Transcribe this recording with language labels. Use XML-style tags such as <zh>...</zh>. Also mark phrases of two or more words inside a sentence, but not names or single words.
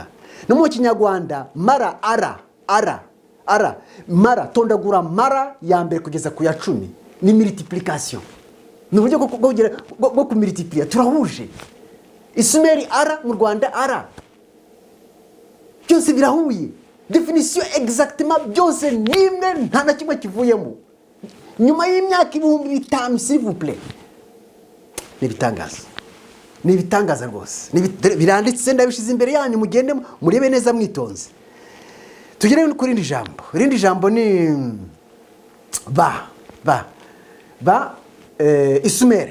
<rw>No mu kinyarwanda mara, ara, mara, tondagura mara ya mbere kugeza ku ya 10 ni multiplication. Ni uburyo bwo kumultiplier, turahuje. Isumeri ara, mu Rwanda ara, byose birahuye.</rw> <fr>Definition exactement</fr> <rw>byose nimwe, nta na kimwe kivuyemo. Nyuma y'imyaka 5000</rw> <fr>s'il vous plaît.</fr> <rw>Ni ibitangaza rwose. Biranditse ndabishize imbere yanyu, mugende murebe neza mwitonze. Tugere kuri rindi jambo. Rindi jambo ni isumeri.</rw>